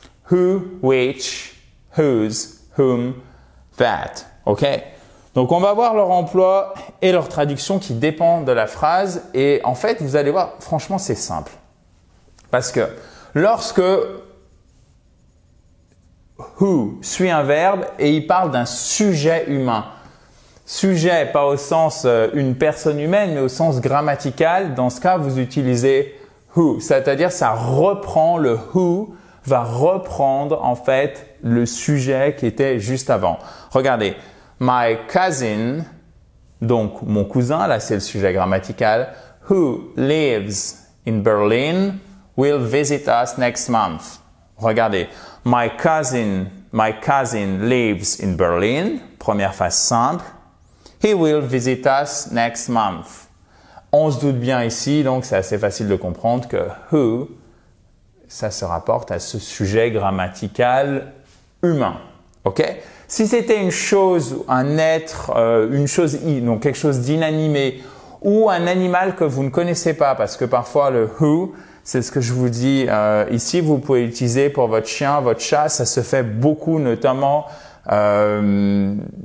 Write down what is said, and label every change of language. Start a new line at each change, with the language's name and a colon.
English: Who, which, whose, whom, that. OK?
French: Donc, on va voir leur emploi et leur traduction qui dépend de la phrase. Et en fait, vous allez voir, franchement, c'est simple. Parce que lorsque who suit un verbe et il parle d'un sujet humain. Sujet, pas au sens une personne humaine, mais au sens grammatical. Dans ce cas, vous utilisez who. C'est-à-dire, ça reprend le who, va reprendre en fait le sujet qui était juste avant. Regardez,
English: my cousin,
French: donc mon cousin, là c'est le sujet grammatical,
English: who lives in Berlin will visit us next month.
French: Regardez,
English: my cousin lives in Berlin.
French: Première phrase simple.
English: He will visit us next month.
French: On se doute bien ici, donc c'est assez facile de comprendre que who, ça se rapporte à ce sujet grammatical humain. Ok? Si c'était une chose, un être, donc quelque chose d'inanimé ou un animal que vous ne connaissez pas, parce que parfois le who, c'est ce que je vous dis ici, vous pouvez l'utiliser pour votre chien, votre chat, ça se fait beaucoup, notamment dans